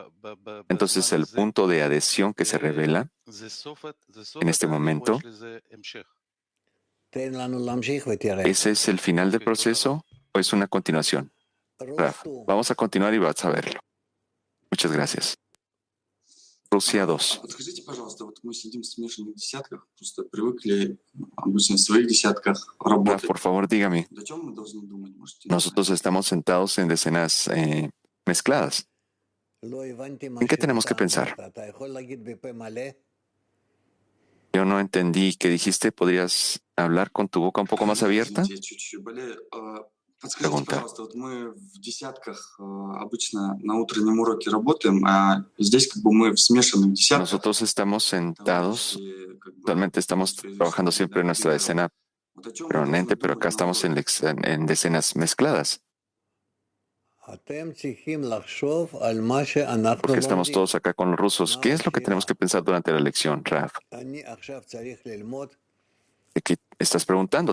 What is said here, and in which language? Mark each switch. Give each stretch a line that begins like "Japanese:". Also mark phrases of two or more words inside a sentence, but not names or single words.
Spanish: Entonces, el punto de adhesión que se revela en este momento, ¿ese es el final del proceso o es una continuación? Raf, vamos a continuar y vas a verlo. Muchas gracias. Rusia 2.
Russian: Подскажите, пожалуйста, вот мы сидим в смешанных десятках, просто привыкли обычно в своих десятках Raf, работать.
Spanish: por favor, dígame.
Russian: О чем мы должны думать? Можете
Spanish: Nosotros estamos sentados en decenas mezcladas. ¿En qué tenemos que pensar? Yo no entendí qué dijiste. ¿Podrías hablar con tu boca un poco más abierta?
Russian: Подскажите,
Spanish: Pregunta.
Russian: пожалуйста, вот мы в десятках обычно на утреннем уроке работаем, а здесь как бы мы в смешанных десятках.
Spanish: Nosotros estamos sentados, actualmente estamos trabajando siempre en nuestra decena permanente, pero acá estamos en decenas mezcladas. Porque estamos todos acá con los rusos. ¿Qué es lo que tenemos que pensar durante la lección, Raf? ¿De qué estás preguntando?